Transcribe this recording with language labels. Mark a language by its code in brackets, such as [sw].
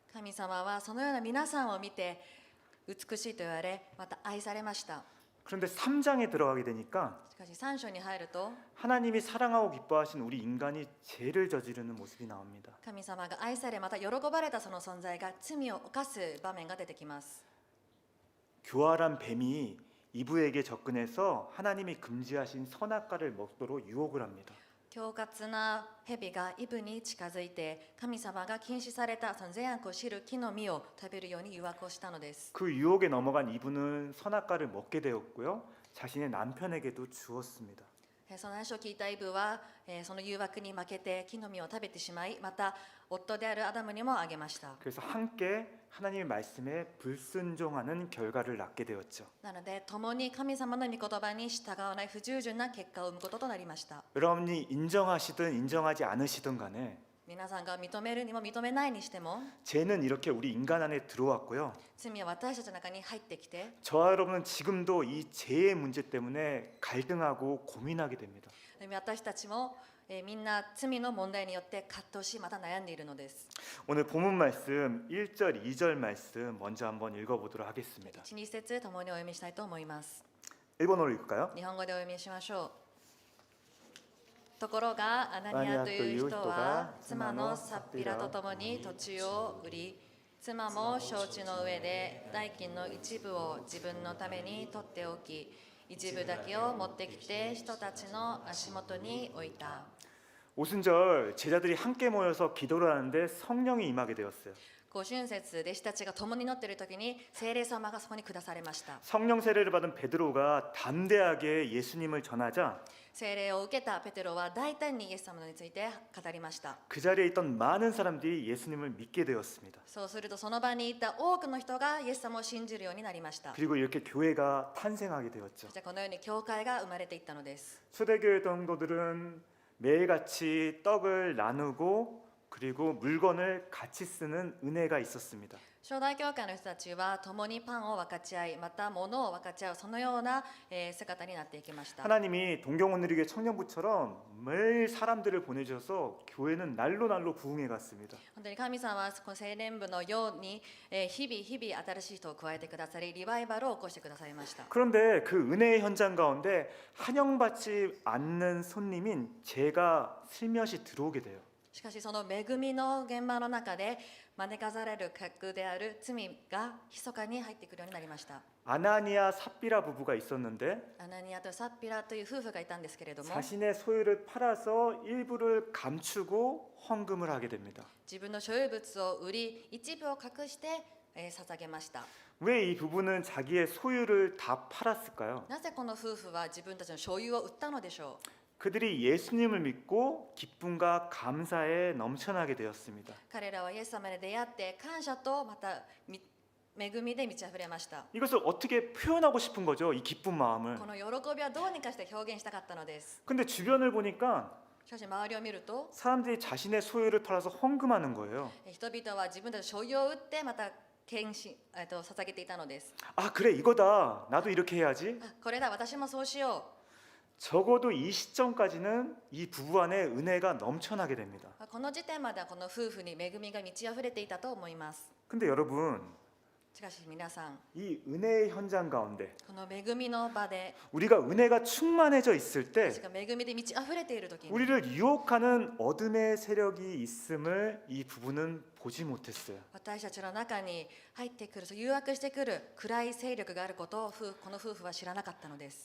[ja] 神様はそのような皆さんを見て美しいと言われ、また愛されました。 [ko] 그런데 3장에 들어가게 되니까 [ja] しかし3章に入ると [ko] 하나님이 사랑하고 기뻐하신 우리 인간이 죄를 저지르는 모습이 나옵니다. [ja] 神様が愛され、また喜ばれたその存在が罪を犯す場面が出てきます。 [ko] 교활한 뱀이 이브에게 접근해서 하나님이 금지하신 선악과를 먹도록 유혹을 합니다. [ja] 狡猾な蛇がイブに近づいて、神様が禁止されたその善悪を知る木の実を食べるように誘惑をしたのです。 [ko] 그 유혹에 넘어간 이브는 선악과를 먹게 되었고요. 자신의 남편에게도 주었습니다. [ja] その話を聞いたイブはその誘惑に負けて木の実を食べてしまい、また夫であるアダムにもあげました。 [ko] 그래서 함께 하나님의 말씀에 불순종하는 결과를 낳게 되었죠. [ja] なので共に神様の御言葉に従わない不従順な結果を生むこととなりました。 [ko] 여러분이 인정하시든 인정하지 않으시든 간에 [ja] 皆さんが認めるにも認めないにしても [ko] 죄는 이렇게 우리 인간 안에 들어왔고요. [ja] 罪は私たちの中に入ってきて、 [ko] 저와 여러분은 지금도 이 죄의 문제 때문에 갈등하고 고민하게 됩니다. [ja] 私たちもみんな罪の問題によって葛藤し、また悩んでいるのです。 [ko] 오늘 본문 말씀 1절, 2절 말씀 먼저 한번 읽어보도록 하겠습니다. [ja] 1、2節共にお読みしたいと思います。 [ko] 일본어로 읽을까요? [ja] 日本語でお読みしましょう。ところがアナニアという人は妻のサッピラと共に土地を売り、妻も承知の上で代金の一部を自分のために取っておき、一部だけを持ってきて人たちの足元に置いた。 [ko] 오순절 제자들이 함께 모여서 기도를 하는데 성령이 임하게 되었어요. [ja] 五春節、弟子たちが共に乗っている時に聖霊様がそこに下されました。 [ko] 성령 세례를 받은 베드로가 담대하게 예수님을 전하자 [ja] 聖霊を受けたペテロは大胆にイエス様について語りました。 [ko] 그 자리에 있던 많은 사람들이 예수님을 믿게 되었습니다. [ja] そうするとその場にいた多くの人がイエス様を信じるようになりました。 [ko] 그리고 이렇게 교회가 탄생하게 되었죠. [ja] そしてこのように教会が生まれていったのです。 [ko] 초대교회 성도들은 매일같이 떡을 나누고 그리고 물건을 같이 쓰는 은혜가 있었습니다. [ja] 初代教会の人たちは共にパンを分かち合い、また物を分かち合う、そのような姿になっていきました。 [ko] 하나님이 동경원누리교회 청년부처럼 매일 사람들을 보내주셔서 교회는 날로 날로 부흥해 갔습니다. [ja] 本当に神様はこの青年部のように日々新しい人を加えてくださり、リバイバルを起こしてくださいました。 [ko] 그런데 그 은혜의 현장 가운데 환영받지 않는 손님인 제가 슬며시 들어오게 돼요. [ja] しかしその恵みの現場の中で招かされる客である罪が密かに入ってくるようになりました。 [ko] 아나니아 삽비라 부부가 있었는데 [ja] アナニアとサッピラという夫婦がいたんですけれども、 [ko] 자신의 소유를 팔아서 일부를 감추고 헌금을 하게 됩니다. [ja] 自分の所有物を売り一部を隠して捧げました。 [ko] 왜 이 부부는 자기의 소유를 다 팔았을까요? [ja] なぜこの夫婦は自分たちの所有を売ったのでしょう。 [ko] 그들이 예수님을 믿고 기쁨과 감사에 넘쳐나게 되었습니다. [ja] 彼らはイエス様に出会って感謝とまた恵みで満ち溢れました。 [ko] 이것을 어떻게 표현하고 싶은 거죠, 이 기쁜 마음을. [ja] この喜びはどうにかして表現したかったのです。 [ko] 근데 주변을 보니까 [ja] しかし周りを見ると [ko] 사람들이 자신의 소유를 털어서 헌금하는 거예요. [ja] 人々は自分たちの所有を売ってまた献身捧げていたのです。 [ko] 아, 그래, 이거다. 나도 이렇게 해야지. [ja] あ、これだ、私もそうしよ [ko] 적어도 이 시점까지는 이 부부 안에 은혜가 넘쳐나게 됩니다. [ja] う。この時点まではこの夫婦に恵みが満ち溢れていたと思います。 [ko] 근데 여러분, [ja] しかし皆さん、 [ko] 이 은혜의 현장 가운데 [ja] この恵みの場で [ko] 우리가 은혜가 충만해져 있을 때 [ja] 私が恵みで満ち溢れている時に [ko] 우리를 유혹하는 어둠의 세력이 있음을 이 부부는 보지 못했어요. [ja] 私たちの中に入ってくる、誘惑してくる暗い勢力があることをこの夫婦は知らなかったのです。